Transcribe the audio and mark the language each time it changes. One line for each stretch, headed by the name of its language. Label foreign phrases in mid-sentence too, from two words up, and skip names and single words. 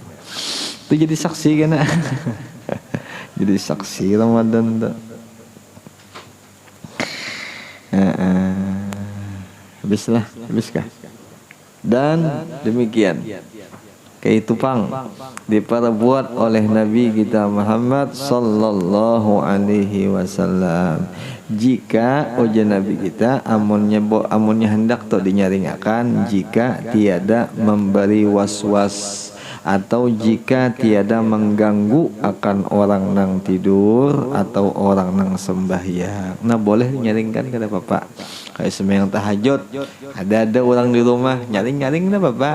Banjar: Itu jadi saksi kena. Jadi saksi Ramadan tuh. Habiskah? Dan demikian keitupang diperbuat oleh Nabi kita Muhammad
Arabic: صلى الله عليه وسلم.
Banjar: Jika ujian Nabi kita amunnya hendak to dinyaringakan jika tiada memberi was-was atau jika tiada mengganggu akan orang nang tidur atau orang nang sembahyang. Nah boleh nyaringkan kata bapak. Kayak sembahyang tahajud, ada orang di rumah nyaring-nyaring dah bapak.